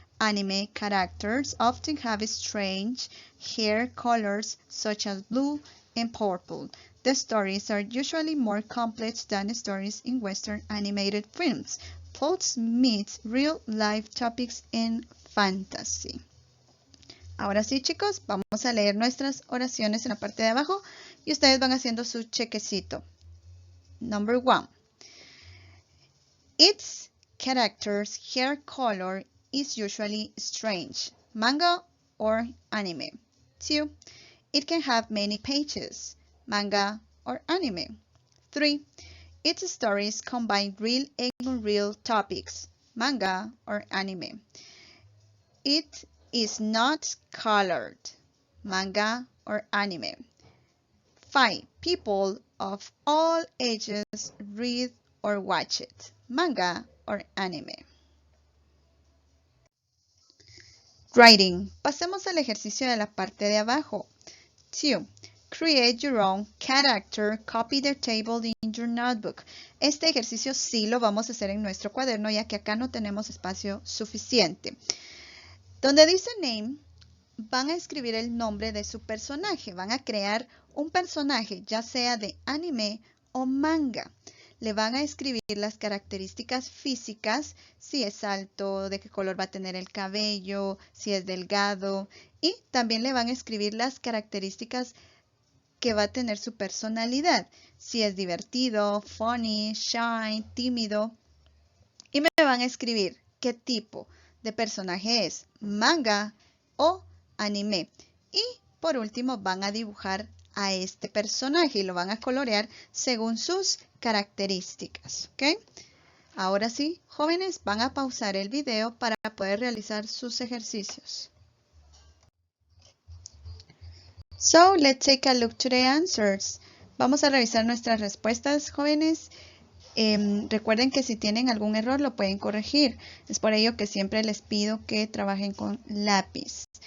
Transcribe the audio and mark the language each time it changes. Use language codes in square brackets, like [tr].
[en] Anime characters often have strange hair colors such as blue and purple. The stories are usually more complex than stories in Western animated films. Plots meet real-life topics and fantasy. [es] Ahora sí, chicos, vamos a leer nuestras oraciones en la parte de abajo y ustedes van haciendo su chequecito. [en] Number 1. Its character's hair color is usually strange, manga or anime. 2. It can have many pages, manga or anime. 3. Its stories combine real and unreal topics, manga or anime. It is not colored, manga or anime. 5. People of all ages read or watch it, manga or anime. Writing. [es] Pasemos al ejercicio de la parte de abajo. [en] 2. Create your own character. Copy the table in your notebook. [es] Este ejercicio sí lo vamos a hacer en nuestro cuaderno, ya que acá no tenemos espacio suficiente. Donde dice name, van a escribir el nombre de su personaje. Van a crear un personaje, ya sea de anime o manga. Le van a escribir las características físicas, si es alto, de qué color va a tener el cabello, si es delgado. Y también le van a escribir las características que va a tener su personalidad, si es divertido, [en] funny, shy, [es] tímido. Y me van a escribir qué tipo de personaje es, manga o anime. Y por último van a dibujar a este personaje y lo van a colorear según sus características. ¿Ok? Ahora sí, jóvenes, van a pausar el video para poder realizar sus ejercicios. [en] So, let's take a look to the answers. [es] Vamos a revisar nuestras respuestas, jóvenes. Recuerden que si tienen algún error lo pueden corregir. Es por ello que siempre les pido que trabajen con lápiz.